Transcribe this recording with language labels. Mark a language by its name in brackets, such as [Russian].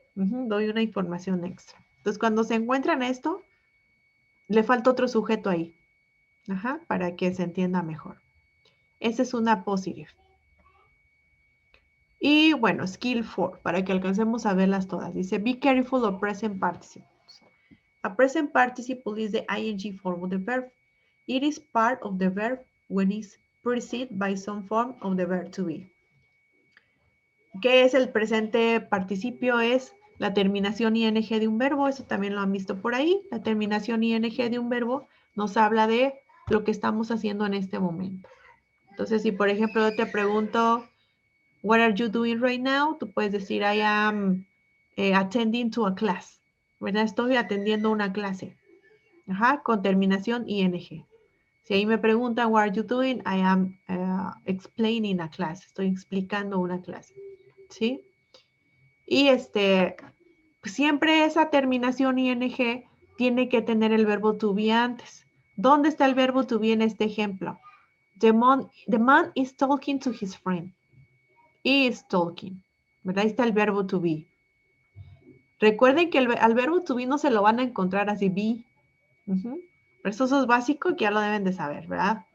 [Spanish] Doy una información extra. Entonces, cuando se encuentran esto, le falta otro sujeto ahí, para que se entienda mejor. Esa es una apóstrofe. Y bueno, skill 4, para que alcancemos a verlas todas. [English] Dice, be careful of present participles. A present participle is the ing form of the verb. It is part of the verb when it's preceded by some form of the verb to be. [Spanish] ¿Qué es el presente participio? Es la terminación ing de un verbo. Eso también lo han visto por ahí. La terminación ing de un verbo nos habla de lo que estamos haciendo en este momento. Entonces, si por ejemplo yo te pregunto, [English] what are you doing right now? [Spanish] Tú puedes decir, [English] I am attending to a class. ¿Verdad? [Spanish] Estoy atendiendo una clase. Con terminación ing. Si ahí me preguntan, [English] what are you doing? I am explaining a class. [Spanish] Estoy explicando una clase. ¿Sí? Y siempre esa terminación ing tiene que tener el verbo to be antes. ¿Dónde está el verbo to be en este ejemplo? [English] The man is talking to his friend. Is talking. [Spanish] ¿Verdad? Ahí está el verbo to be. Recuerden que al verbo to be no se lo van a encontrar así, be. Pero eso es básico que ya lo deben de saber, ¿verdad?